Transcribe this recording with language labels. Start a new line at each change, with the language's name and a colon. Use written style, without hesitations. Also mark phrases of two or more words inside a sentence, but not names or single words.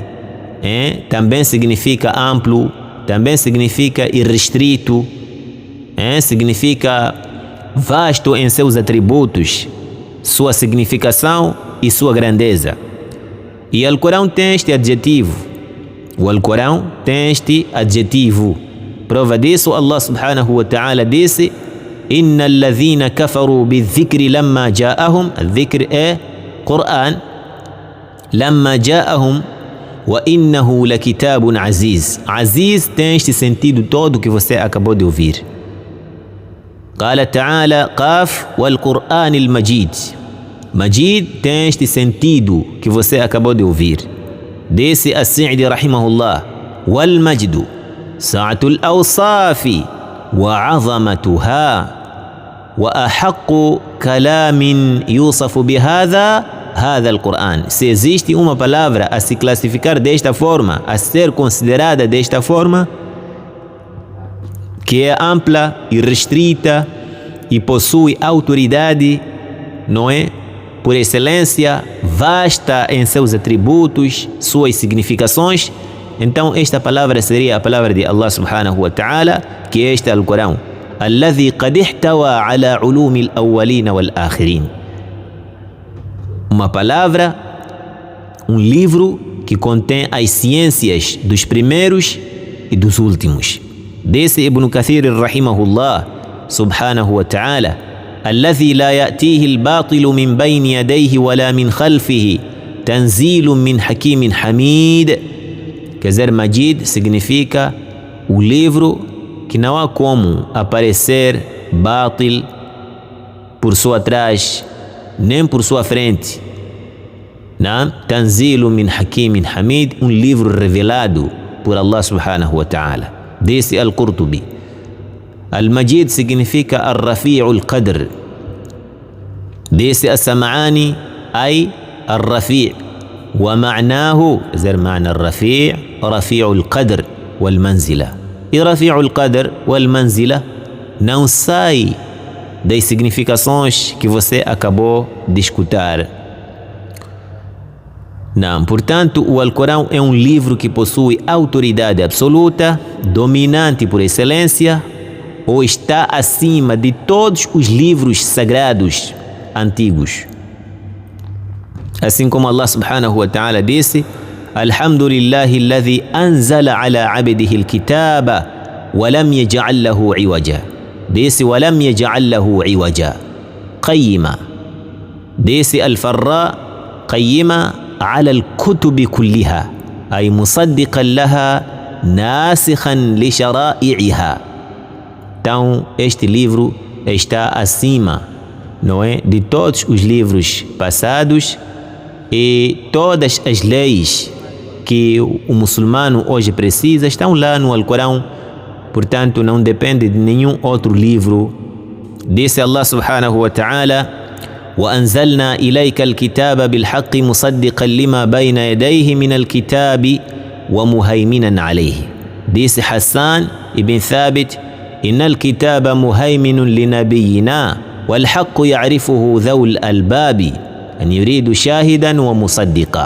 Portuguese: Também significa amplo, também significa irrestrito, significa vasto em seus atributos, sua significação e sua grandeza. E o Alcorão tem este adjetivo. Prova disso,
Arabic: الله سبحانه وتعالى disse: إن الذين كفروا بذكر لما جاءهم.
Portuguese: Al-dhikr é Quran.
Arabic: لما جاءهم وإنه لكتاب عزيز.
Portuguese: Aziz tem este sentido todo que você acabou de ouvir.
Arabic: قال تعالى ق والقرآن المجيد.
Portuguese: Majid tem este sentido que você acabou de ouvir.
Arabic: Disse As-Sa'di rahimahullah: والمجد سعة الأوصاف وعظمتها وأحق كلام يوصف بهذا القرآن.
Portuguese: Se existe uma palavra a se classificar desta forma, a ser considerada desta forma, que é ampla e restrita e possui autoridade, não é? Por excelência, vasta em seus atributos, suas significações, então esta palavra seria a palavra de
Arabic: الله سبحانه وتعالى,
Portuguese: que é este Alcorão.
Arabic: الذي قد احتوى على علوم الأولين والآخرين.
Portuguese: Uma palavra, um livro que contém as ciências dos primeiros e dos últimos.
Arabic: Disse Ibn Kathir رحمه الله سبحانه وتعالى: الذي لا يأتيه الباطل من بين يديه ولا من خلفه تنزيل من حكيم حميد.
Portuguese: Quer dizer, Majid significa o livro que não há como aparecer Batil por sua trás, nem por sua frente.
Arabic: تنزيل من حكيم حميد,
Portuguese: um livro revelado por
Arabic: الله سبحانه وتعالى.
Portuguese: Disse Al-Qurtubi: Al-Majid significa
Arabic: الرفيع القدر.
Portuguese: Disse As-Sam'ani
Arabic: أي الرفيع'. ومعناه، معنى الرفيع رفيع القدر والمنزلة.
Portuguese: E
Arabic: رفيع القدر والمنزلة
Portuguese: não sai das significações que você acabou de escutar. Não, portanto, o Alcorão é um livro que possui autoridade absoluta, dominante por excelência, ou está acima de todos os livros sagrados antigos. Assim como
Arabic: الله سبحانه وتعالى disse: الحمد لله الذي أنزل على عبده الكتاب ولم يجعل له عوجا. Disse: ولم يجعل له عوجا. Qayyima. Disse Al-Farra: قيما على الكتب كلها، أي مصدقا لها ناسخا لشرائعها.
Portuguese: Então, este livro está acima, não é, de todos os livros passados, e todas as leis que o muçulmano hoje precisa estão lá no Alcorão. Portanto, não depende de nenhum outro livro.
Arabic: Disse الله سبحانه وتعالى: وأنزلنا إليك الكتاب بالحق مصدقا لما بين يديه من الكتاب ومهيمنا عليه. Disse Hassan ibn Thabit: إن الكتاب مهيمن لنبينا والحق يعرفه ذو الألباب أن يريد شاهدا ومصدقا.